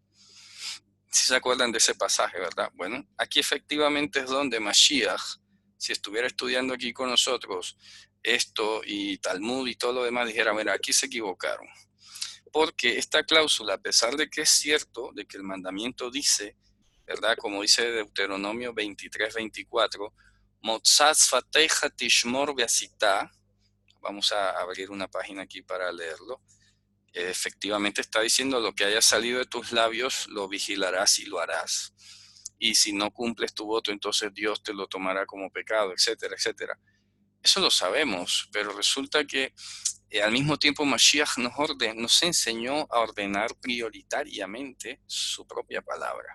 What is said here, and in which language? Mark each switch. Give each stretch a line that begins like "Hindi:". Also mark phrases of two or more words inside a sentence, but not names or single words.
Spanish: Si se acuerdan de ese pasaje, ¿verdad? Bueno, aquí efectivamente es donde Mashiach, si estuviera estudiando aquí con nosotros esto y Talmud y todo lo demás, dijera, mira, aquí se equivocaron. Porque esta cláusula, a pesar de que es cierto, de que el mandamiento dice, ¿verdad? Como dice Deuteronomio 23-24,
Hebrew: מוצא שפתיך תשמור ועשית.
Spanish: Vamos a abrir una página aquí para leerlo. Efectivamente está diciendo lo que haya salido de tus labios lo vigilarás y lo harás. Y si no cumples tu voto, entonces Dios te lo tomará como pecado, etcétera, etcétera. Eso lo sabemos, pero resulta que al mismo tiempo Mashiach nos enseñó a ordenar prioritariamente su propia palabra.